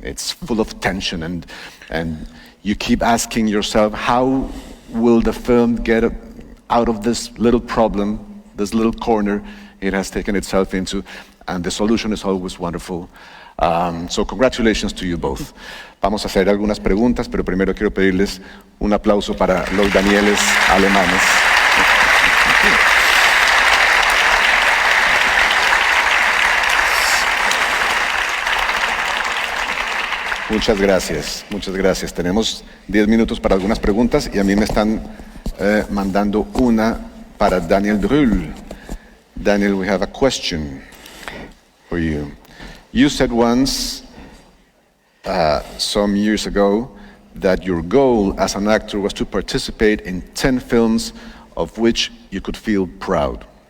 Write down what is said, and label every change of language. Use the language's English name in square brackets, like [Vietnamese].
[English] It's full of tension, and you keep asking yourself, how will the film get out of this little problem, this little corner it has taken itself into? And the solution is always wonderful. So congratulations to you both. [Spanish] Vamos a hacer algunas preguntas, pero primero quiero pedirles un aplauso para los Danieles alemanes. Muchas gracias. Tenemos 10 minutos para algunas preguntas y a mí me están mandando una para Daniel Brühl. [English] Daniel, we have a question for you. You said once, some years ago, that your goal as an actor was to participate in 10 films of which you could feel proud.